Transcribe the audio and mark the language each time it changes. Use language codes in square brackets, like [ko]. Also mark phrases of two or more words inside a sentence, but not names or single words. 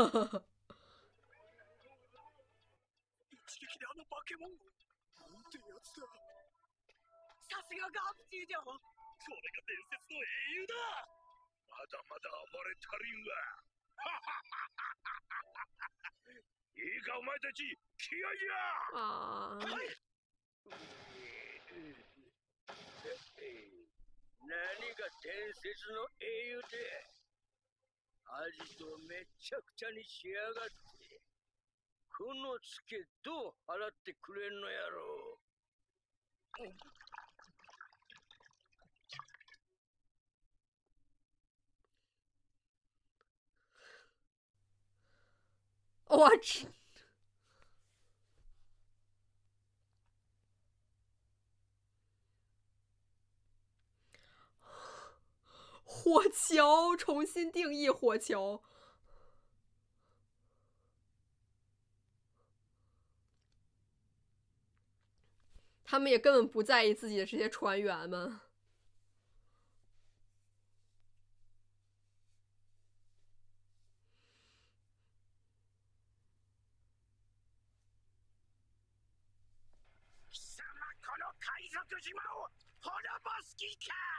[ja] 一撃であの化け物。なんてやつだ。さすがガブティじゃん。これが伝説の英雄だ。まだまだ暴れ足りんわ。いいかお前たち、気合じゃ。啊！はい。何が伝説の英雄で。味とめちゃくちゃにしやがって。このツケどう払ってくれんのやろう。 [zh] 我去！火球重新定义火球。他们也根本不在意自己的这些船员们。 [ja] 貴様この海賊島を滅ぼす気か。